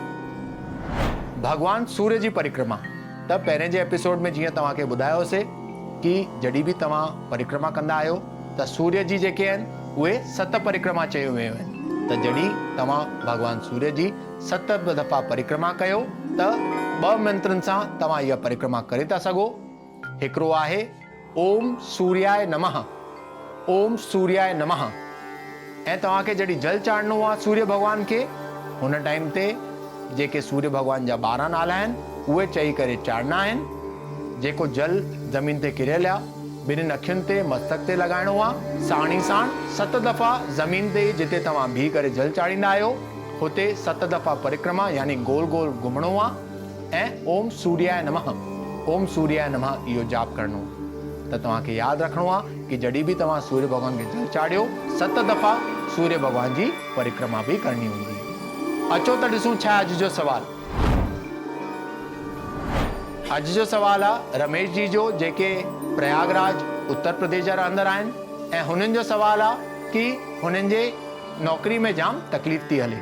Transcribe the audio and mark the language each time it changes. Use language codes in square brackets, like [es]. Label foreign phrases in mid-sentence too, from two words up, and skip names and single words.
[sd] भगवान सूर्य जी परिक्रमा। त पहिरें जे एपिसोड में जीअं तव्हांखे ॿुधायोसीं कि जॾहिं बि तव्हां परिक्रमा कंदा आहियो त सूर्य जी जेके आहिनि उहे 7 परिक्रमा चयो वियो आहिनि। त जॾहिं तव्हां भगवान सूर्य जी 7 दफ़ा परिक्रमा कयो त 2 मंत्रनि सां तव्हां इहा परिक्रमा करे था सघो। हिकिड़ो आहे [sa] ओम सूर्याय नमः, ओम सूर्याय नमः। [sd] ऐं तव्हांखे जॾहिं जल चाढ़णो आहे सूर्य भगवान खे, हुन टाइम ते जेके सूर्य भगवान जा 12 नाला आहिनि उहे चई करे चाढ़ना आहिनि। जेको जल ज़मीन ते किरियल आहे ॿिन्हिनि अखियुनि ते मस्तक ते लॻाइणो आहे। साण ई साण 7 दफ़ा ज़मीन ते जिते तव्हां बीह करे जल चाढ़ींदा आहियो हुते 7 दफ़ा परिक्रमा यानी गोल गोल घुमणो आहे ऐं [sa] ओम सूर्याय नमः, ओम सूर्याय नमः [sd] इहो जाप करणो। त तव्हांखे यादि रखणो आहे कि जॾहिं बि तव्हां सूर्य भगवान खे जल चाढ़ियो 7 दफ़ा सूर्य भगवान जी परिक्रमा बि करणी हूंदी। अचो त ॾिसूं छा अॼु जो सवाल। अॼु जो सवाल आहे रमेश जी जो, जेके प्रयागराज उत्तर प्रदेश जा रहंदड़ आहिनि ऐं हुननि जो सवाल आहे कि हुननि जे नौकरी में जाम तकलीफ़ थी हले।